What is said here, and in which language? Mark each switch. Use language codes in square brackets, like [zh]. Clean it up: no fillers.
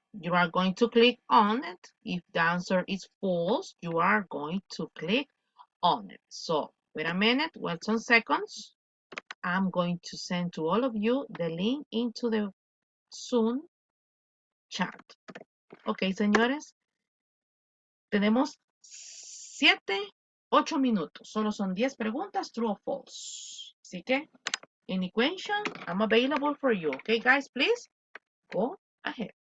[en] You are going to click on it. If the answer is false, you are going to click on it. So wait a minute, wait some seconds. I'm going to send to all of you the link into the Zoom chat. [es] Ok, señores, tenemos 8 minutos. Solo son 10 preguntas, [en] true or false. [es] Así que, [en] any question, I'm available for you. Okay, guys, please go ahead.